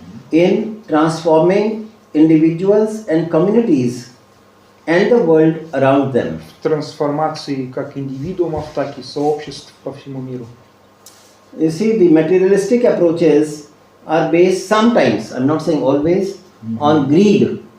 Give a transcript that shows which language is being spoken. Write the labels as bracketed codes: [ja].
[en] In transforming individuals and communities and the world around them. [ru] В трансформации как индивидуумов, так и сообществ по всему миру. [en] You see, the materialistic approaches are based sometimes, I'm not saying always, on greed.